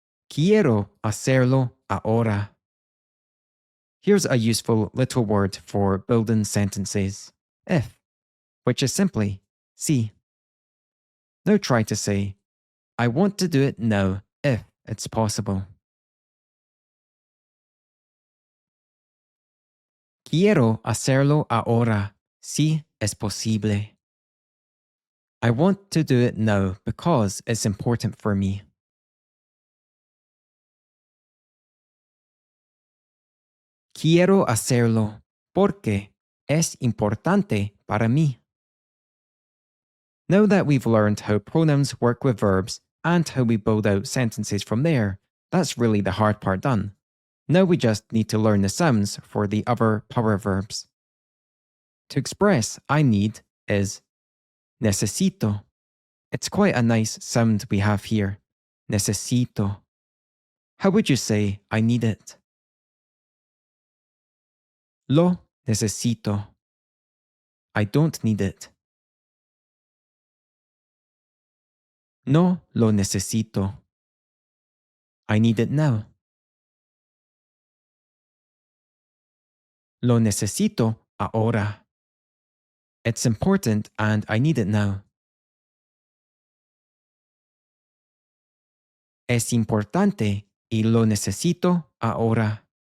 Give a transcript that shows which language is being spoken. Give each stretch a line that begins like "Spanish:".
Spanish: Quiero hacerlo ahora.
English: Here's a useful little word for building sentences, if, which is simply sí. Now try to say, I want to do it now if it's possible.
Spanish: Quiero hacerlo ahora si es posible.
English: I want to do it now because it's important for me.
Spanish: Quiero hacerlo porque es importante para mí.
English: Now that we've learned how pronouns work with verbs and how we build out sentences from there, that's really the hard part done. Now we just need to learn the sounds for the other power verbs. To express I need is necesito. It's quite a nice sound we have here. Necesito. How would you say I need it?
Spanish: Lo necesito.
English: I don't need it.
Spanish: No lo necesito.
English: I need it now.
Spanish: Lo necesito ahora.
English: It's important and I need it now.
Spanish: Es importante y lo necesito ahora.